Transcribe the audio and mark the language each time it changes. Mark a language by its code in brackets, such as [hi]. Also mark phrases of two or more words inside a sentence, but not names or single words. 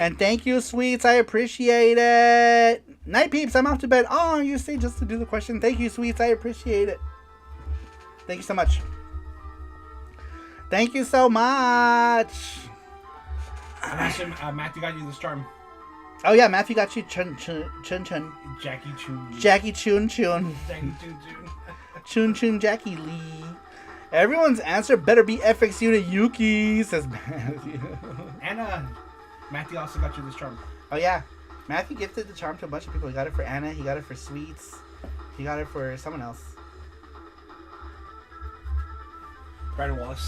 [en] And thank you, Sweets. I appreciate it. Night, peeps. I'm off to bed. Oh, you say just to do the question. Thank you, Sweets. I appreciate it. Thank you so much. Thank you so much. Matthew got you this charm. Oh yeah, Matthew got you Chun. Jackie Chun. Jackie Chun Chun. Jackie Chun Chun. Chun Chun Jackie Lee. Everyone's answer better be FX Unit Yuki, says Matthew. And Matthew also got you this charm. Oh yeah, Matthew gifted the charm to a bunch of people. He got it for Anna. He got it for Sweets. He got it for someone else. Brandon Wallace.